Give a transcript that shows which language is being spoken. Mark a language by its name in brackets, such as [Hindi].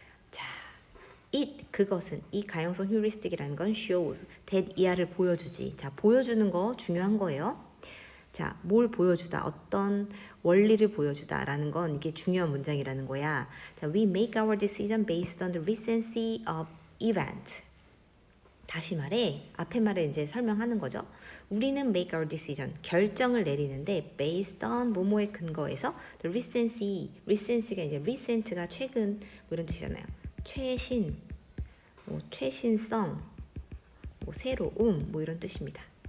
[Korean] 자, 그것은 이 가용성 휴리스틱이라는 건 shows that 이하를 보여주지. 자, 보여주는 거 중요한 거예요. 자, 뭘 보여주다, 어떤 원리를 보여주다라는 건 이게 중요한 문장이라는 거야. [English] 자, we make our decision based on the recency of event. [Korean] 다시 말해, 앞에 말을 이제 설명하는 거죠. 우리는 [English] make our decision, [Korean] 결정을 내리는데 based on 뭐뭐의 근거에서 the recency가 이제 recent가 최근 뭐 이런 뜻이잖아요. 최신, 최신성, 새로움 뭐 이런 뜻입니다.